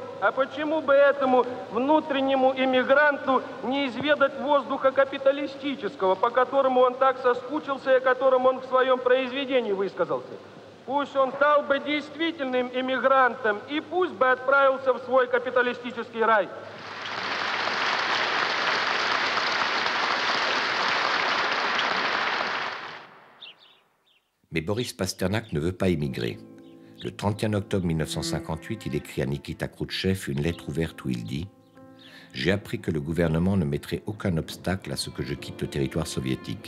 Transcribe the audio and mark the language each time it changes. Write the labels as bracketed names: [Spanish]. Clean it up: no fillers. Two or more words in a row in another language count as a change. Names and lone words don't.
[Russian] А почему бы этому внутреннему иммигранту не изведать воздуха капиталистического, по которому он так соскучился и о котором он в своем произведении высказался? Пусть он стал бы действительным эмигрантом и пусть бы отправился в свой капиталистический рай. [French] Mais Boris Pasternak ne veut pas émigrer. Le 31 octobre 1958, il écrit à Nikita Khrouchtchev une lettre ouverte où il dit « J'ai appris que le gouvernement ne mettrait aucun obstacle à ce que je quitte le territoire soviétique.